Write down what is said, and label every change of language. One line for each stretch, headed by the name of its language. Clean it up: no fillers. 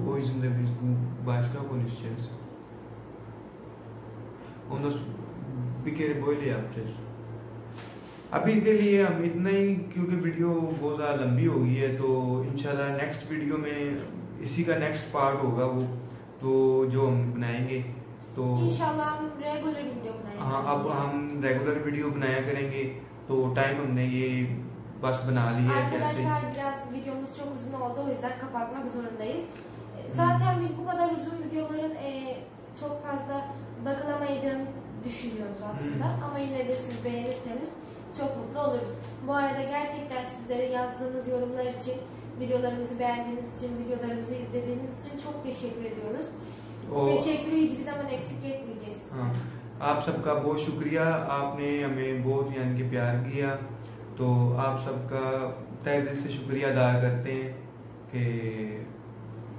Turkish: O yüzden de biz bu başka konuşacağız. Ondan sonra bir kere böyle yapacağız.
Hindi: अभी के लिए हम इतना ही, क्योंकि वीडियो बहुत ज़्यादा लंबी हो गई है, तो इंशाल्लाह नेक्स्ट वीडियो में इसी का नेक्स्ट पार्ट होगा वो, तो जो हम बनाएंगे। तो İnşallah हम रेगुलर वीडियो बनाएंगे. हाँ, अब हम रेगुलर वीडियो बनाया करेंगे, तो टाइम हमने ये बस बना लिया है जैसे।
Turkish: Arkadaşlar biraz videomuz çok uzun oldu, o yüzden kapatmak zorundayız. Zaten biz bu kadar uzun videoların çok fazla bakılamayacağını düşünüyoruz aslında. Ama yine de siz beğenirseniz çok mutlu oluruz. Bu arada gerçekten sizlere yazdığınız yorumlar için, videolarımızı beğendiğiniz için, videolarımızı izlediğiniz için çok teşekkür ediyoruz. Teşekkürü hiçbir zaman eksik etmeyeceğiz.
Hindi: हाँ, आप सबका बहुत शुक्रिया, आपने हमें बहुत यानी कि प्यार किया, तो आप सबका तहे दिल से शुक्रिया अदा करते हैं कि इंशाल्लाह हम अब रेगुलर आते रहेंगे। तो दुआओं में याद रखना।